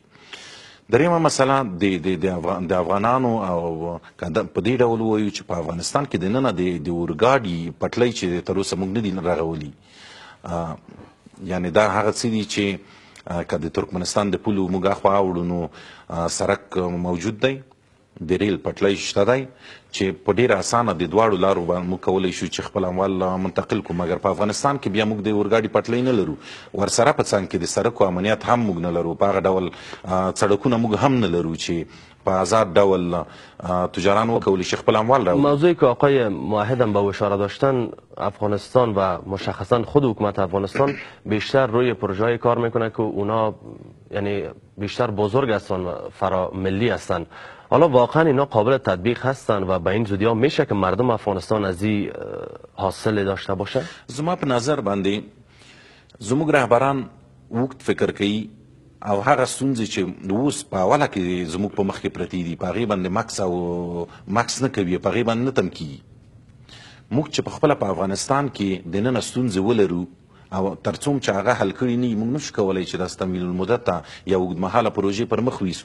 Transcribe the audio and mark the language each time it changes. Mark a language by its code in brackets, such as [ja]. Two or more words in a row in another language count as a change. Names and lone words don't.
[ps] دریمه مسله د افغانانو او په دې ډول ووایو چې په افغانستان کې دننه د اورګاډي پټلۍ چې تر اوسه موږ نه دي رغولي، یعنې دا هغه څه دي چې که د ترکمنستان د پولو موږ اخوا اوړو نو سړک موجود دی، د ریل پټلۍ شته دی چې په ډیره اسانه د دواړو لارو باندې موږ کولی شو چې خپل اموال منتقل کړو. مګر په افغانستان کې بیا موږ د اورګاډي پټلۍ نه لرو، ورسره په څنګ کې د سړکو امنیت هم موږ نه لرو، په هغه ډول سړکونه موږ هم نه لرو چې په آزاد ډول تجاران وکولی شي خپل اموال راوړي. [fa] موضوعی که آقای موحد هم به اشاره داشتن، افغانستان و مشخصا خود حکومت افغانستان بیشتر روی پروژه‌ای کار میکنه که اونا یعنی بیشتر بزرگ هستن و فرا ملی هستن. حالا واقعا اینا قابل تطبیق هستن و به این زودی ها میشه که مردم افغانستان از این حاصل داشته باشه؟ [ps] زما په نظر باندې زموږ رهبران وخت فکر کوي او هغه ستونزې چې اوس په اوله کې زموږ په مخ کې پرتې دي په هغې باندې مکس نه کوي، په هغې باندې نه تم کیږي. موږ چې په خپله په افغانستان کې دننه ستونزې ولرو او تر څوم چې هغه حل کړي نه موږ نشو کولی چې د تمویل المدت ته یا اوږدمهاله پروژې پر مخ ویسو.